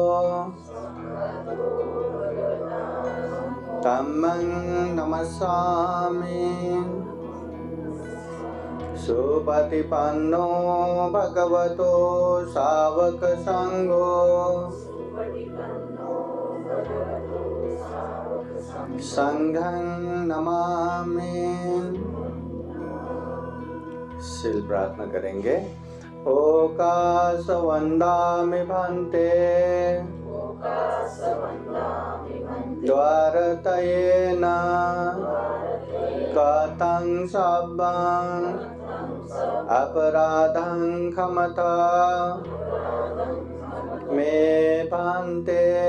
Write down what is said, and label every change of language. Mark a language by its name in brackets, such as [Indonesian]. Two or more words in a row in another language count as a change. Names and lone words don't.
[Pali] Dhammang Namasami Supatipanno Bhagavato Savaka Sangho Sanghang Namami। [Hindi] सिल प्रार्थना करेंगे। [Pali] ओकाश वंदामि भन्ते द्वारतयेन कतं सब्बं अपराधं क्षमता मे भन्ते